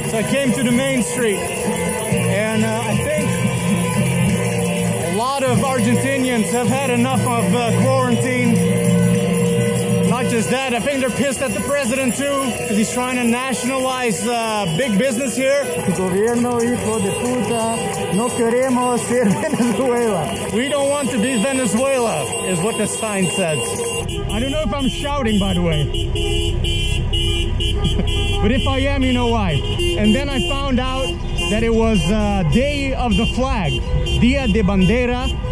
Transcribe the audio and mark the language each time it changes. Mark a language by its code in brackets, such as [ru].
[en] So I came to the main street, and I think a lot of Argentinians have had enough of quarantine. Not just that, I think they're pissed at the president too, because he's trying to nationalize big business here. [es] Gobierno hijo de puta, no queremos ser Venezuela. [en] We don't want to be Venezuela, is what the sign says. I don't know if I'm shouting, by the way. But if I am, you know why. And then I found out that it was Day of the Flag, Dia de Bandera.